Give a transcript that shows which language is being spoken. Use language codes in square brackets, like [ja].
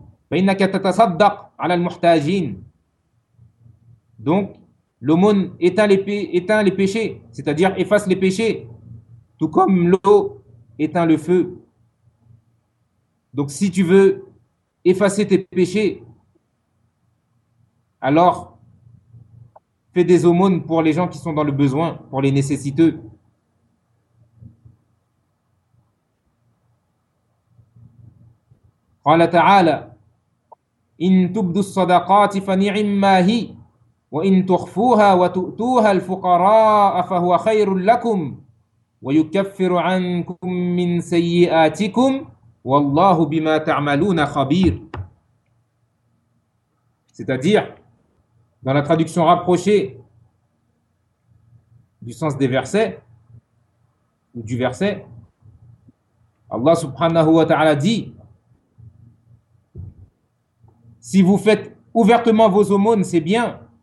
[ar] فإنك تتصدق على المحتاجين. [fr] Donc, l'aumône éteint les péchés, c'est-à-dire efface les péchés, tout comme l'eau éteint le feu. Donc, si tu veux effacer tes péchés, alors fais des aumônes pour les gens qui sont dans le besoin, pour les nécessiteux. [ar] قال تعالى إن تبدوا الصدقات فنعما هي وإن تخفوها وتؤتوها الفقراء فهو خير لكم ويكفر عنكم من سيئاتكم والله بما تعملون خبير. [fr] C'est-à-dire, dans la traduction rapprochée du sens des versets, ou du verset, Allah subhanahu wa ta'ala dit: si vous faites ouvertement vos aumônes, c'est bien.